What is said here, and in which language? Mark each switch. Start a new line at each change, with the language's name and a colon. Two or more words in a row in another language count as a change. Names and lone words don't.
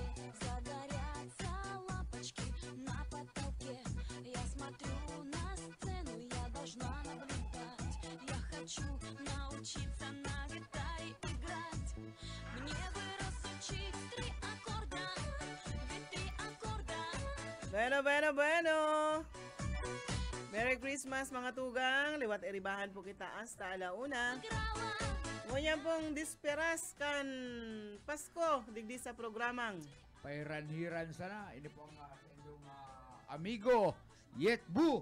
Russian: Загорятся лампочки на потолке. Я смотрю на сцену, я должна наблюдать. Я хочу научиться на гитаре играть. Мне бы разучить 3 аккорда, ведь 3 аккорда.
Bikol: Bueno.
English: Merry Christmas
Bikol: mga tugang. Liwat iribahan po kita hasta alauna.
Russian: Играла.
Bikol: Ngunyan pong disperas kan Pasko, digdi sa programang. Pairanhiran sana. Ini po ang inyong amigo, Yetbu.